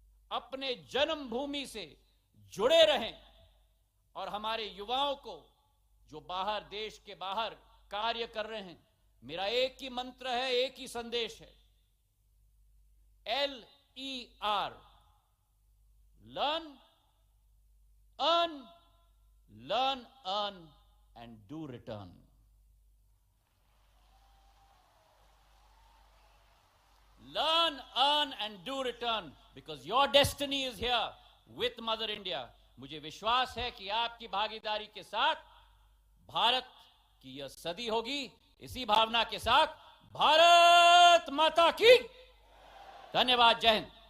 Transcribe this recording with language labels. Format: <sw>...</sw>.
<hi>अपने जन्मभूमि से जुड़े रहें और हमारे युवाओं को जो बाहर, देश के बाहर कार्य कर रहे हैं, मेरा एक ही मंत्र है, एक ही संदेश है, LER, learn, earn,</hi> <en>learn, earn and do return. Learn, earn and do return, because your destiny is here with Mother India.</en> <hi>मुझे विश्वास है कि आपकी भागीदारी के साथ भारत की यह सदी होगी। इसी भावना के साथ भारत माता की धन्यवाद। जय हिंद।</hi>